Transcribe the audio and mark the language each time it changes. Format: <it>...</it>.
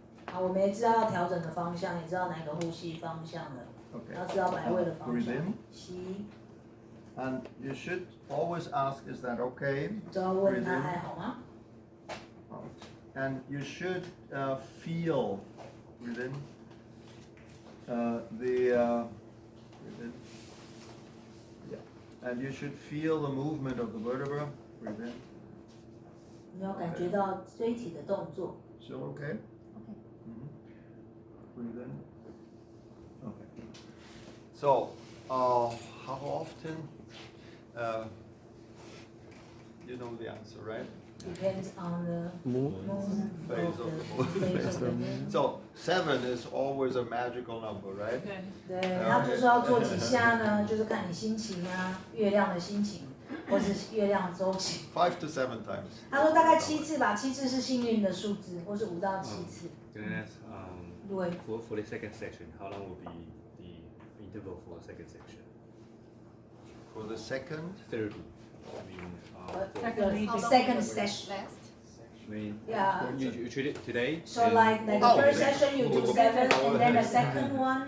<zh>好，我们也知道要调整的方向，也知道哪个呼吸方向了，</zh> <en>okay.</en> <zh>要知道摆位的方</zh> <en>Breathe</en> <zh>向</zh> <en>in.。</en> <zh>吸，</zh> <en>And you should always ask, is that okay?</en> <zh>就要问他还好吗？</zh> <en>Out. And you should feel within within, yeah. And you should feel the movement of the vertebra. Breathe in.</en> <zh>你要感觉到椎体的动作。</zh> <en>Still okay? OK。 Breathe in. Okay. So, how often? You know the answer, right? Depends on the movement Phase of the phase of the moon. So 7 is always a magical number, right?</en> <zh>对，他就说要做几下呢，就是看你心情啊，月亮的心情，或是月亮周期。</zh> <en>5 to 7 times.</en> <zh>他说大概7次吧，7次是幸运的数字，或是5到7次。</zh> <en>Can I ask,</en> <zh>对，</zh> <en>for the second section, how long will be the interval for the second section? For the second, Therapy. I mean, the second session. I mean, Yeah. you treat it today. So and- like the Oh. first session you do 7, and then the second one,</en>